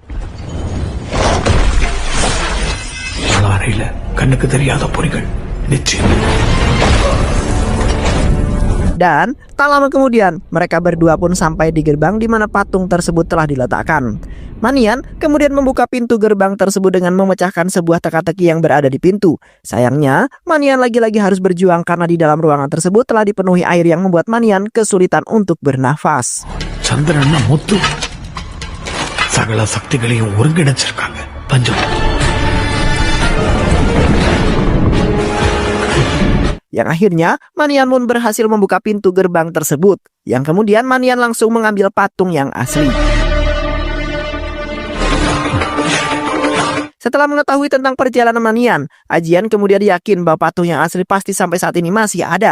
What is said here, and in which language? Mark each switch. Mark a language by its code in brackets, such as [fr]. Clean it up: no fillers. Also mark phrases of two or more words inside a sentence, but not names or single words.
[id] Dan tak lama kemudian mereka berdua pun sampai di gerbang di mana patung tersebut telah diletakkan. Manian kemudian membuka pintu gerbang tersebut dengan memecahkan sebuah teka-teki yang berada di pintu. Sayangnya Manian lagi-lagi harus berjuang karena di dalam ruangan tersebut telah dipenuhi air yang membuat Manian kesulitan untuk bernafas. [ta] சந்திரன்னா முத்து சகல சக்திகளையும் ஒருங்கிணைச்சிருக்காங்க பஞ்சம். [id] Yang akhirnya Manian pun berhasil membuka pintu gerbang tersebut. Yang kemudian Manian langsung mengambil patung yang asli. Setelah mengetahui tentang perjalanan Manian, Ajian kemudian yakin bahwa patung yang asli pasti sampai saat ini masih ada.